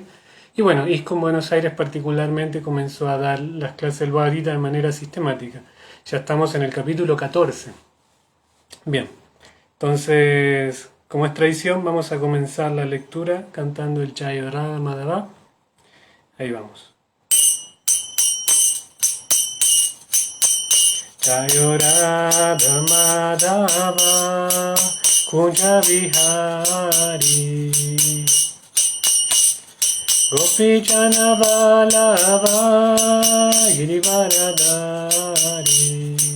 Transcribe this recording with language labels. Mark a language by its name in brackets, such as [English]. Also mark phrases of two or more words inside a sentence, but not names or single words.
[Spanish] Y bueno, ISKCON Buenos Aires particularmente comenzó a dar las clases del Bhagavad Gita de manera sistemática. Ya estamos en el capítulo 14. Bien, entonces, como es tradición, vamos a comenzar la lectura cantando el Jaya Radha Madhava. Ahí vamos. [Sanskrit] जय राधा माधव कुञ्ज विहारी गोपी जन वल्लभ गिरिवरधारी